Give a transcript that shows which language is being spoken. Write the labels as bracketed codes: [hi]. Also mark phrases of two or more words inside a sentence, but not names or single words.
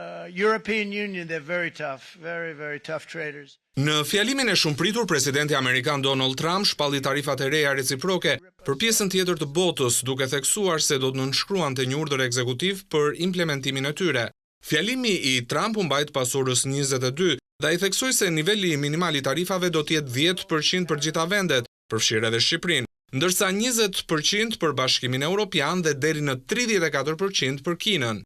[en] European Union, they're very tough, very tough traders. [sq] Në fjalimin e shumëpritur, presidenti amerikan Donald Trump shpalli tarifat e reja reciproke për pjesën tjetër të botës, duke theksuar se do të nënshkruante një urdhër ekzekutiv për implementimin e tyre. Fjalimi i Trump u mbajt pas orës 22 dhe ai theksoi se niveli minimal i tarifave do të jetë 10% për gjitha vendet, përfshirë edhe Shqipërinë, ndërsa 20% për Bashkimin Evropian dhe deri në 34% për Kinën.